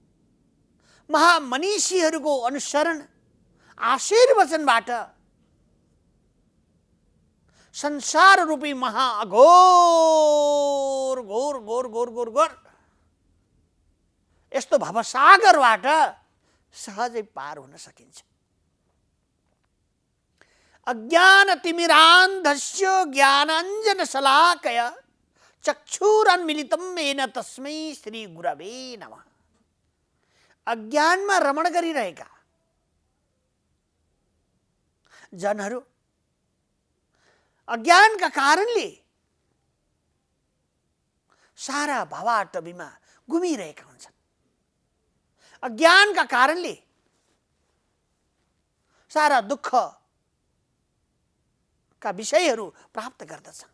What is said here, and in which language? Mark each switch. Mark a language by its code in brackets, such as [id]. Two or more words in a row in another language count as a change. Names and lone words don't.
[ne] महामनीषीहरूको अनुसरण आशीर्वचनबाट संसार रूपी महाअघोर घोर घोर घोर घोर घोर यस्तो भवसागरबाट सहजै पार हुन सकिन्छ। [sa] अज्ञानतिमिरान्धस्य ज्ञानाञ्जनशलाकया चक्षुरुन्मीलितं येन तस्मै श्री गुरवे नमः। [ne] अज्ञानमा रमण गरिरहेका जनहरू अज्ञानका कारणले सारा भवाटवीमा घुमिरहेका हुन्छन्। अज्ञानका कारणले सारा दुःखका विषयहरू प्राप्त गर्दछन्।